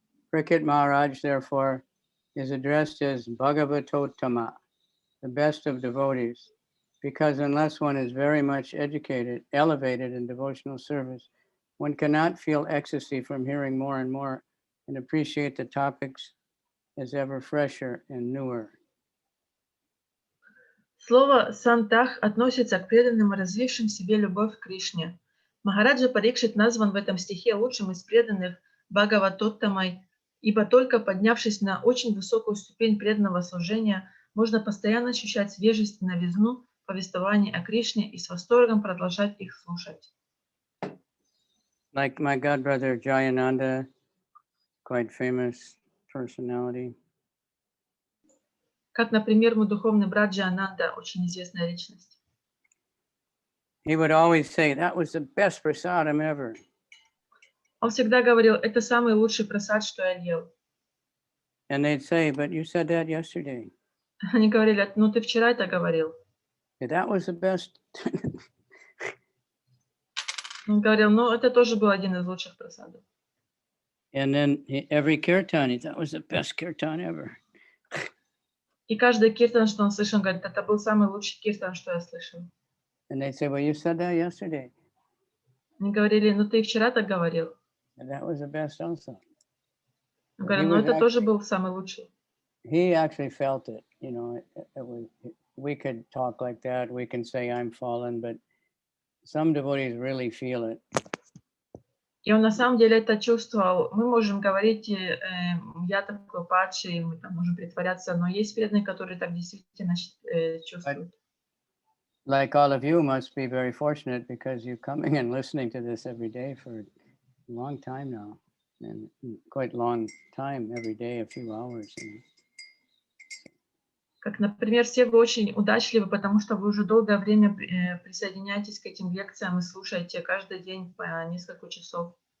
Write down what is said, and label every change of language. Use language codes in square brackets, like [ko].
[en] Cricket Maharaj, therefore, is addressed as Bhagavatottama, the best of devotees, because unless one is very much elevated in devotional service, one cannot feel ecstasy from hearing more and more and appreciate the topics as ever fresher and newer. [ru] Слово «сантах» относится к преданным, развившим в себе любовь к Кришне. Махараджа Парикшит назван в этом стихе лучшим из преданных Бхагаватоттамой, ибо только поднявшись на очень высокую ступень преданного служения, можно постоянно ощущать свежесть и новизну повествований о Кришне и с восторгом продолжать их слушать. [en] Like my godbrother Jayananda, quite famous personality. [ru] Как, например, мой духовный брат Джаянанда, очень известная личность. [en] He would always say, that was the best prasadam ever. [ru] Он всегда говорил: это самый лучший прасад, что я ел. [en] And they'd say, but you said that yesterday. [ru] Они говорили: ну ты вчера это говорил. [en] That was the best. [ru] Он говорил: ну это тоже был один из лучших прасадов. [en] And then every kirtan, he thought was the best kirtan ever. [ru] И каждый киртан, что он слышал, он говорит: это был самый лучший киртан, что я слышал. [en] And they'd say, well, you said that yesterday. [ru] Они говорили: ну ты вчера так говорил. [en] And that was the best also. [ru] Он говорил: ну это тоже был самый лучший. [en] He actually felt it, you know, we could talk like that, we can say I'm fallen, but some devotees really feel it. [ru] И он на самом деле это чувствовал. Мы можем говорить: я такой падший, мы там можем притворяться, но есть преданные, которые так действительно чувствуют. [en] Like all of you must be very fortunate because you're coming and listening to this every day for a long time now, and quite long time every day, a few hours. [ru] Как, например, все вы очень удачливы, потому что вы уже долгое время присоединяетесь к этим лекциям и слушаете каждый день по несколько часов.